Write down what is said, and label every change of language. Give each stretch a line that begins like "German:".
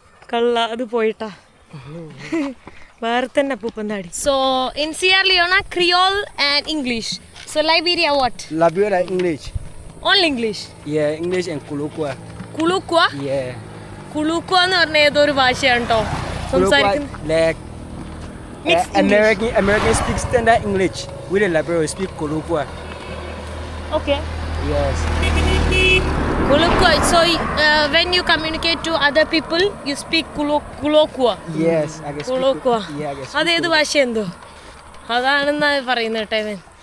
Malayalam: കള്ള അത് പോയിട്ടാ വേറെ തന്നെ അപ്പൂപ്പന്താടി.
English: So in Sierra Leone Creole and English. So Liberia what? Liberia English. Only English? Yeah, English and Kulukwa. Kulukwa? Yeah.
Malayalam: കുളുക്വ എന്ന് പറഞ്ഞ ഏതൊരു ഭാഷയാണ് കേട്ടോ സംസാരിക്കുന്നത്.
English: Like American speak standard English. We the Liberia speak Kulukwa. Okay. Yes. Kulukwa. So when you communicate to other people, you speak Kulukwa. Yes, I can speak Kulukwa. Yeah, I can speak.
Malayalam: അതേത് ഭാഷ എന്തോ അതാണെന്നാ പറയുന്നത് കേട്ടോ.